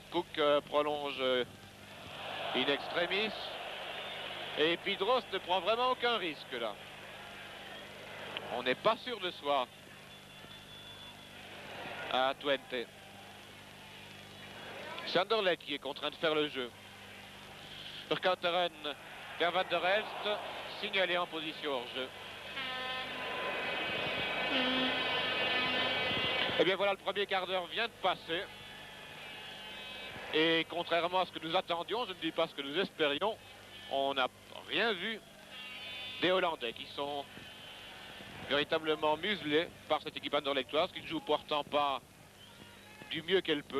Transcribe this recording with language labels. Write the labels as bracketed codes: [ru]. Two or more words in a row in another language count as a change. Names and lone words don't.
[fr] Cook prolonge in extremis. Et puis Drost ne prend vraiment aucun risque là. On n'est pas sûr de soi à Twente. C'est Anderlecht qui est contraint de faire le jeu. Vercauteren vers Van der Elst, signalé en position hors jeu. Et bien voilà, le premier quart d'heure vient de passer. Et contrairement à ce que nous attendions, je ne dis pas ce que nous espérions, on n'a rien vu des Hollandais qui sont véritablement muselés par cette équipe anderlechtoise qui ne joue pourtant pas du mieux qu'elle peut.